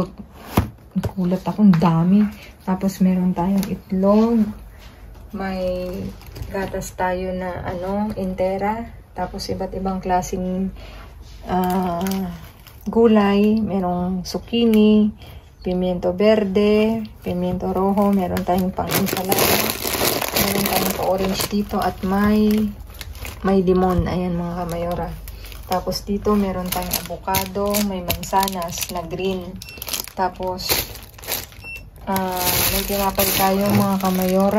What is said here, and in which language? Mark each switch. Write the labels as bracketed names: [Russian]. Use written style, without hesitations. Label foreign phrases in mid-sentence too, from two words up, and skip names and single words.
[Filipino] Nakulat akong dami. Tapos meron tayong itlog, may gatas tayo na ano, intera, tapos iba't ibang klaseng gulay, merong zucchini, [Spanish] pimiento verde, pimiento rojo, [Filipino] meron tayong pang ensalada, meron tayong pa-orange dito at may limon. Ayan mga kamayora. Tapos dito meron tayong avocado, may mansanas na green. Tapos may tinapay tayo mga kamayora.